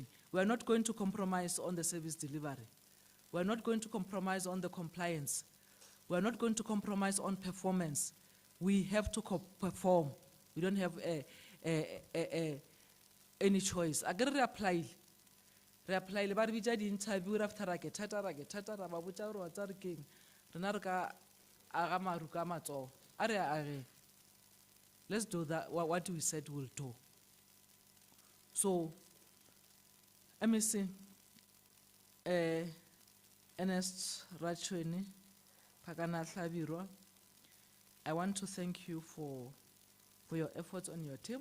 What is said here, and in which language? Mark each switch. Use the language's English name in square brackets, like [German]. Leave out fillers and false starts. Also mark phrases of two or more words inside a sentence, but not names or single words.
[English] We are not going to compromise on the service delivery. We are not going to compromise on the compliance. We are not going to compromise on performance. We have to perform. We don't have any choice. I get reapply. Reapply. But we just interview after I get tata. [Tswana] Ba botsa gore wa tsa re keng. Rena re ka aga maru ka matsogo. A re age. [English] Let's do that. What we said we'll do. So, MSc, Ernest Rachweni, Pakana Thabirwa, I want to thank you for your efforts on your team.